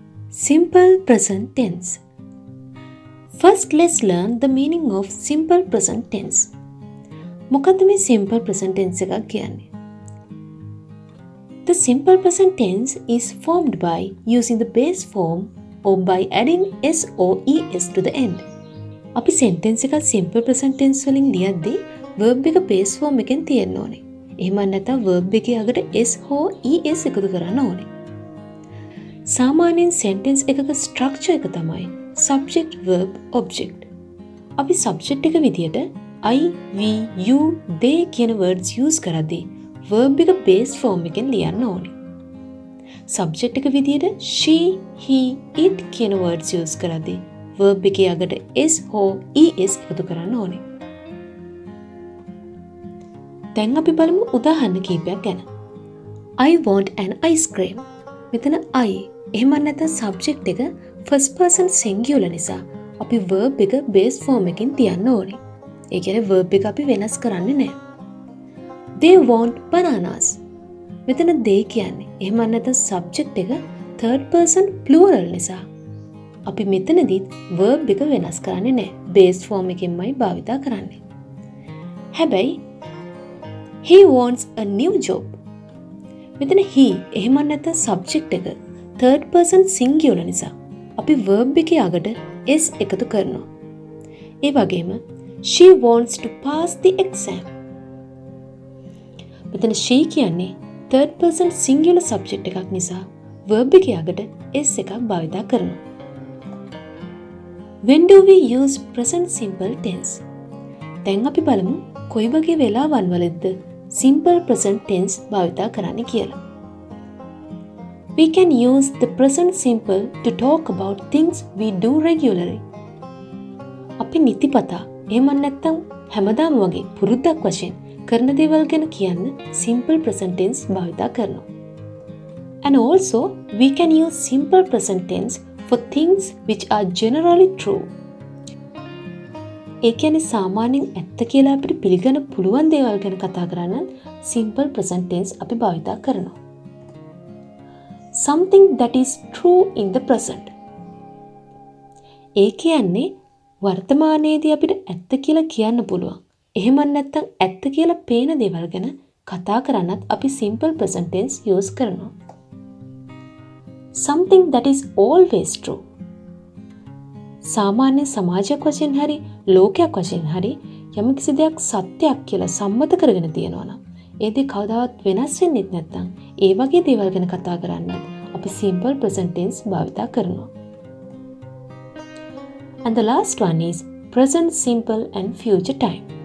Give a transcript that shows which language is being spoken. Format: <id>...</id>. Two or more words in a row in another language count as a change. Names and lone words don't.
<en>Simple present tense. First, let's learn the meaning of simple present tense.</en> <si>මොකද්ද මේ</si> <en>simple present tense</en> <si>එකක් කියන්නේ?</si> <en>The simple present tense is formed by using the base form or by adding s or es to the end.</en> <si>අපි sentence එකක්</si> <en>simple present tense</en> <si>වලින් ලියද්දී verb එක</si> <en>base form</en> <si>එකෙන් තියෙන්න ඕනේ. එහෙම නැත්නම් verb එකේ අගට s හෝ es එකතු කරන්න ඕනේ. සාමාන්‍යයෙන් sentence එකක structure එක තමයි subject verb object. අපි subject එක විදියට</si> <en>I, we, you, they</en> <si>කියන</si> <en>words use</en> <si>කරද්දී verb එක</si> <en>base form</en> <si>එකෙන් ලියන්න ඕනේ. subject එක විදියට</si> <en>she, he, it</en> <si>කියන</si> <en>words use</en> <si>කරද්දී verb එකේ අගට s හෝ es එකතු කරන්න ඕනේ. දැන් අපි බලමු උදාහරණ කීපයක් ගැන.</si> <en>I want an ice cream.</en> <si>මෙතන I එහෙම නැත්නම් subject එක</si> <en>first person singular</en> <si>නිසා අපි verb එක</si> <en>base form</en> <si>එකකින් තියන්න ඕනේ. ඒ කියන්නේ verb එක අපි වෙනස් කරන්නේ නැහැ.</si> <en>They want bananas.</en> <si>මෙතන they කියන්නේ එහෙම නැත්නම් subject එක</si> <en>third person plural</en> <si>නිසා අපි මෙතනදිත් verb එක වෙනස් කරන්නේ නැහැ.</si> <en>base form</en> <si>එකෙන්මයි භාවිතා කරන්නේ. හැබැයි</si> <en>he wants a new job.</en> <si>මෙතන he එහෙම නැත්නම් subject එක</si> <en>third person singular</en> <si>නිසා අපි verb එකේ අගට s එකතු කරනවා. ඒ වගේම</si> <en>she wants to pass the exam.</en> <si>මෙතන she කියන්නේ</si> <en>third person singular subject</en> <si>එකක් නිසා verb එකේ අගට s එකක් භාවිතා කරනවා.</si> <en>When do we use present simple tense?</en> <si>දැන් අපි බලමු කොයි වගේ වෙලාවන් වලද</si> <en>simple present tense</en> <si>භාවිතා කරන්නේ කියලා.</si> <en>We can use the present simple to talk about things we do regularly.</en> <si>අපි නිතිපතා එහෙම නැත්නම් හැමදාම වගේ පුරුද්දක් වශයෙන් කරන දේවල් ගැන කියන්න</si> <en>simple present tense</en> <si>භාවිතා කරනවා.</si> <en>And also we can use simple present tense for things which are generally true.</en> <si>ඒ කියන්නේ සාමාන්‍යයෙන් ඇත්ත කියලා අපිට පිළිගන්න පුළුවන් දේවල් ගැන කතා කරන්න</si> <en>simple present tense</en> <si>අපි භාවිතා කරනවා.</si> <en>Something that is true in the present.</en> <si>ඒ කියන්නේ වර්තමානයේදී අපිට ඇත්ත කියලා කියන්න පුළුවන්. එහෙම නැත්නම් ඇත්ත කියලා පේන දේවල් ගැන කතා කරන්නත් අපි</si> <en>simple present tense use</en> <si>කරනවා.</si> <en>Something that is always true.</en> <si>සාමාන්‍ය සමාජයක් වශයෙන් හරි ලෝකයක් වශයෙන් හරි යම්කිසි දෙයක් සත්‍යයක් කියලා සම්මත කරගෙන තියෙනවා නම් ඒ දේ කවදාවත් වෙනස් වෙන්නේ නැත්නම් ඒ වගේ දේවල් ගැන කතා කරන්නත් අපි</si> <en>simple present tense</en> <si>භාවිතා කරනවා.</si> <en>And the last one is present simple and future time.</en>